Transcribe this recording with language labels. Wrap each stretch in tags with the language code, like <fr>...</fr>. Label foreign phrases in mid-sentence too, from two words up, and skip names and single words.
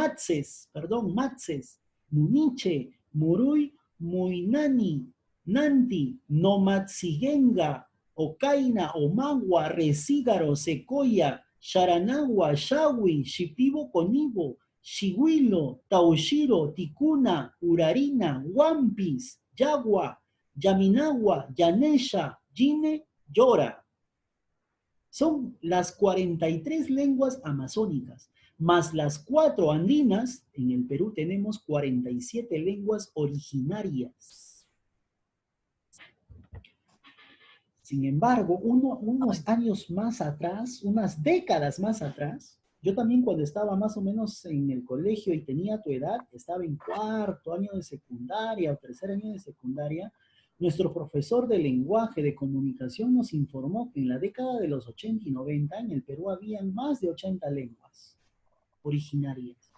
<es>Muniche, Muruy, Muinani, Nanti, Nomatziguenga, Ocaina, Omagua, Resígaro, Secoya, Sharanagua, Shawi, Shipibo, Conibo, Shihuilo, Taushiro, Ticuna, Urarina, Wampis, Yagua, Yaminagua, Yanesha, Yine, Yora. Son las 43 lenguas amazónicas, más las 4 andinas. En el Perú tenemos 47 lenguas originarias. Sin embargo, unos años más atrás, unas décadas más atrás, yo también cuando estaba más o menos en el colegio y tenía tu edad, estaba en 4º año de secundaria o 3er año de secundaria, nuestro profesor de lenguaje, de comunicación, nos informó que en la década de los 80 y 90 en el Perú había más de 80 lenguas originarias.</es>